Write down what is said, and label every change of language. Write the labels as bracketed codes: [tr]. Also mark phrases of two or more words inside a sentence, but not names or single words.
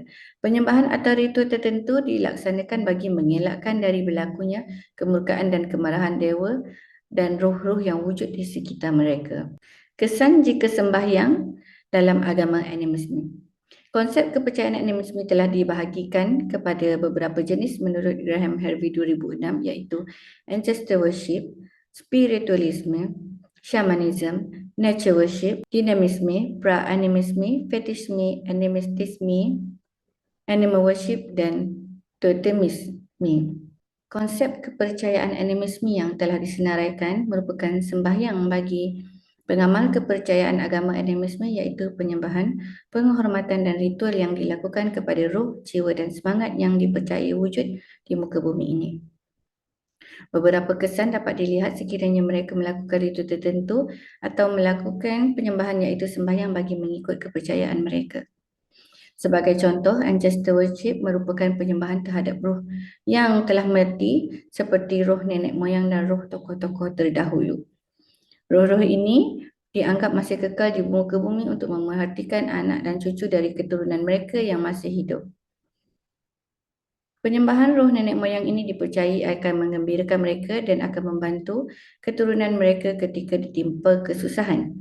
[ms] Penyembahan atau ritual tertentu dilaksanakan bagi mengelakkan dari berlakunya kemurkaan dan kemarahan dewa dan roh-roh yang wujud di sekitar mereka. Kesan jika sembahyang dalam agama animisme. Konsep kepercayaan animisme telah dibahagikan kepada beberapa jenis menurut Graham Harvey 2006 iaitu [en] ancestor worship, [ms] spiritualisme, shamanism, [en] nature worship, [ms] dynamisme, pra-animisme, fetishisme, animistisme, [en] animal worship [ms] dan totemisme. Konsep kepercayaan animisme yang telah disenaraikan merupakan sembahyang bagi pengamal kepercayaan agama animisme iaitu penyembahan, penghormatan dan ritual yang dilakukan kepada roh, jiwa dan semangat yang dipercayai wujud di muka bumi ini. Beberapa kesan dapat dilihat sekiranya mereka melakukan ritual tertentu atau melakukan penyembahan iaitu sembahyang bagi mengikut kepercayaan mereka. Sebagai contoh, [en] ancestor worship [ms] merupakan penyembahan terhadap roh yang telah mati seperti roh nenek moyang dan roh tokoh-tokoh terdahulu. Roh-roh ini dianggap masih kekal di muka bumi untuk memerhatikan anak dan cucu dari keturunan mereka yang masih hidup. Penyembahan roh nenek moyang ini dipercayai akan menggembirakan mereka dan akan membantu keturunan mereka ketika ditimpa kesusahan.